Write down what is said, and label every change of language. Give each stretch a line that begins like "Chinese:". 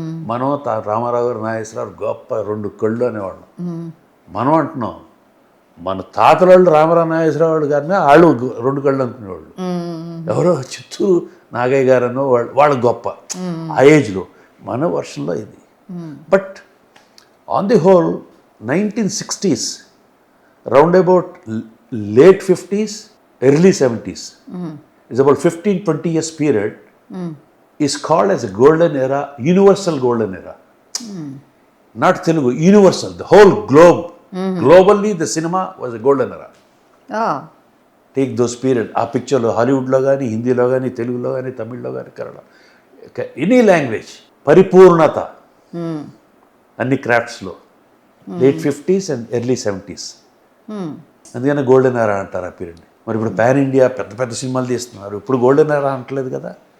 Telugu: మనం రామారావు గారు, నాగేశ్వరరావు గొప్ప 2 కళ్ళు అనేవాళ్ళం. మనం అంటున్నాం మన తాతల వాళ్ళు రామారావు నాగేశ్వరరావు వాళ్ళు గారిని వాళ్ళు 2 కళ్ళు అనుకునేవాళ్ళు. ఎవరో చిత్తూరు నాగయ్య గారు అన్నో వాళ్ళు గొప్ప ఆ ఏజ్లో. మన వర్షంలో ఇది.
English: But on the whole 1960s round about late 50s, early 70s, it's about 15-20 years period, is called as a golden era, universal golden era. Not Telugu, universal, the whole globe. Globally, the cinema was a golden era. Take those period.
Telugu: ఆ పిక్చర్లో హాలీవుడ్లో కానీ, హిందీలో కానీ, తెలుగులో కానీ, తమిళ్లో కానీ, కన్నడ, ఎనీ లాంగ్వేజ్ పరిపూర్ణత అన్ని క్రాఫ్ట్స్లో
English: Late 50s and early 70s.
Telugu: అందుకని గోల్డెన్ ఎరా అంటారు ఆ పీరియడ్ని. మరి ఇప్పుడు పాన్ ఇండియా పెద్ద పెద్ద సినిమాలు తీస్తున్నారు, ఇప్పుడు గోల్డెన్ ఎరా అంటలేదు కదా.